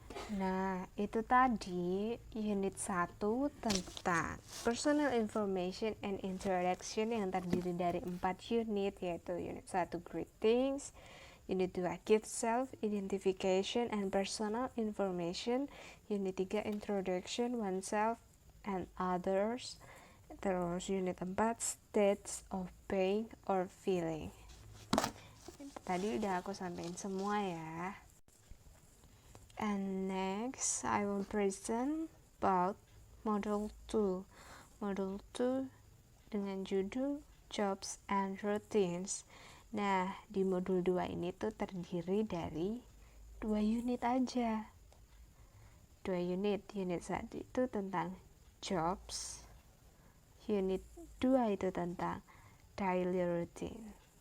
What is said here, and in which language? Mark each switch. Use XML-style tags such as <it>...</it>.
<id>Nah, itu tadi unit 1 tentang personal information and introduction yang terdiri dari 4 unit, yaitu unit 1 greetings, unit 2 gift self identification and personal information, unit 3 introduction oneself and others, terus unit 4 states of being or feeling. Tadi udah aku sampaikan semua ya.</id> <en>And next I will present about model 2.</en> <id>Model 2 dengan judul jobs and routines. Nah, di modul 2 ini tuh terdiri dari 2 unit aja. 2 unit. Unit 1 itu tentang jobs. Unit 2 itu tentang daily routine.</id>